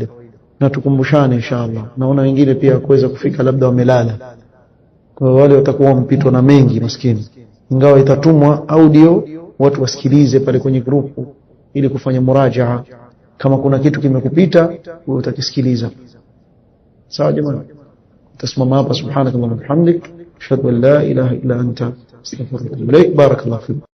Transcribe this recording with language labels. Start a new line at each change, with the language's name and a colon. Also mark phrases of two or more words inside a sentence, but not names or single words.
Swahili: Na tukumbushane inshallah. Naona wengine pia kuweza kufika labda wamelala. Kwa wale watakuwa mpitwa na mengi maskini. Ingawa itatumwa audio watu wasikilize pale kwenye grupu ili kufanya murajaa. Kama kuna kitu kimekupita wewe utakisikiliza. Sawa jamani? Tasimama hapa
Arabic: سبحانك اللهم وبحمدك أشهد أن لا إله إلا أنت أستغفرك وأتوب إليك. بارك الله فيك.